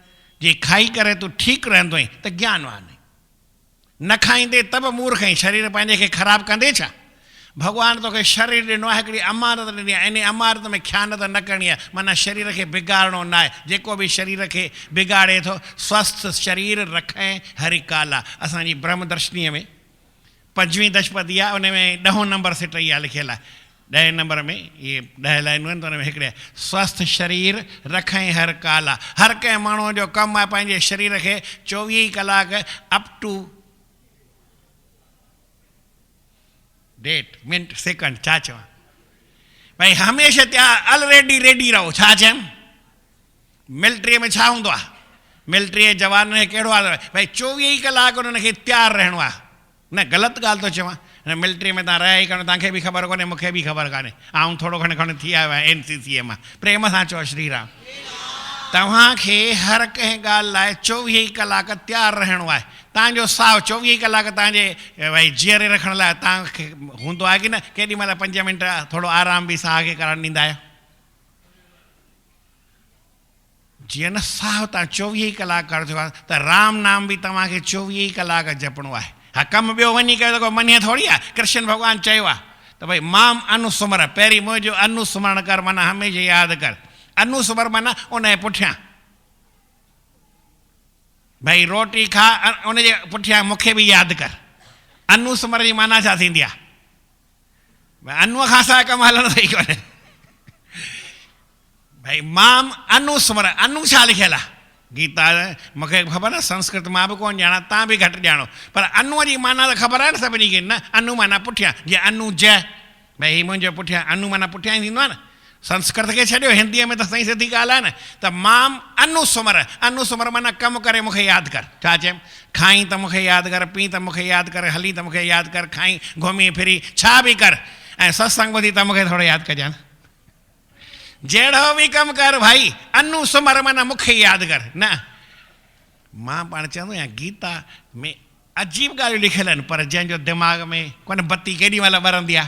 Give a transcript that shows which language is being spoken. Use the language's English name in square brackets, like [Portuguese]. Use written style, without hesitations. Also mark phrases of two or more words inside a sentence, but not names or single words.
[Sindhi] जे खाई करे तूं ठीकु रहंदो आहीं त ज्ञानवान आहीं। न खाईंदे त बि मूर्ख आहीं। शरीर पंहिंजे खे ख़राबु कंदे छा? भॻवानु तोखे शरीर ॾिनो आहे, हिकिड़ी अमानत ॾिनी आहे। इन अमानत में ख़यानत न करणी आहे। माना शरीर खे बिगाड़णो न आहे। जेको बि शरीर खे बिगाड़े थो, स्वस्थ शरीर रखे हरि काला। असांजी ब्रह्मदर्शनीअ में 5वीं दशपदी आहे, उन में 10हों नंबर सिट इहा लिखियलु आहे। 10 नंबर में इहे 10 लाइनूं आहिनि, त उन में हिकिड़े स्वस्थ शरीर रखई हर काला। हर कंहिं माण्हूअ जो कमु आहे पंहिंजे शरीर खे 24 कलाक [English] up to date [Sindhi] मिनट सेकंड छा चवां भई हमेशह त्या [English] already ready [Sindhi] रहो। छा चयमि? मिलिट्रीअ में छा हूंदो आहे? मिलिट्रीअ जे जवान खे कहिड़ो हाल आहे? भई 24 कलाक उन्हनि खे तयारु रहणो आहे। न ग़लति ॻाल्हि थो चवां। मिलिट्री में तव्हां रहिया ई कान, तव्हांखे बि ख़बर कोन्हे, मूंखे बि ख़बर कान्हे। ऐं थोरो खणी थी आयो आहियां NCC मां। प्रेम सां चओ श्री राम। तव्हांखे हर कंहिं ॻाल्हि लाइ 24 कलाक तयारु रहणो आहे। तव्हांजो साहु 24 कलाक तव्हांजे भई जीअरे रखण लाइ तव्हांखे हूंदो आहे की न? केॾी महिल 5 मिंट थोरो आराम बि साह खे करणु ॾींदा आहियो? जीअं न साहु तव्हां 24 कलाक कर थियो आहे, त राम नाम बि तव्हांखे 24 कलाक जपणो आहे। हा कमु ॿियो वञी कयो त को मञे थोरी आहे। कृष्ण भॻवानु चयो आहे त भई [Sanskrit] माम अनुस्मर, [Sindhi] पहिरीं मुंहिंजो अनुस्मरण कर, माना हमेशह यादि कर। अनुस्मर माना उनजे पुठियां भई रोटी खा, उनजे पुठियां मूंखे बि यादि कर। अनुस्मर जी माना छा थींदी आहे? भई अनूअ खां सवाइ कमु हलंदो ई कोन्हे। भई [Sanskrit] माम अनुस्मर, [Sindhi] अनु छा लिखियलु आहे? गीता मूंखे ख़बर आहे, संस्कृत मां बि कोन ॼाणा, तव्हां बि घटि ॼाणो, पर अनूअ जी माना त ख़बर आहे न सभिनी खे। न अनु माना पुठियां, जीअं अनुज भई हीउ मुंहिंजो पुठियां, अनु माना पुठियां ई थींदो आहे न। संस्कृत खे छॾियो, हिंदीअ में त सही सिधी ॻाल्हि आहे न। त [Sanskrit] माम अनुस्मर, [Sindhi] अनुस्मर माना कमु करे मूंखे यादि कर। छा चयमि? खाई त मूंखे यादि कर, पी त मूंखे यादि कर, हली त मूंखे यादि कर, खाई घुमी फिरी छा बि कर, ऐं सत्संग ॿुधी त मूंखे थोरो यादि कजां। जहिड़ो बि कमु कर भाई, अनुस्मर माना मूंखे यादि कर। न मां पाण चवंदो आहियां गीता में अजीब ॻाल्हियूं लिखियलु आहिनि, पर जंहिंजो दिमाग़ में कोन बत्ती केॾी महिल ॿरंदी आहे।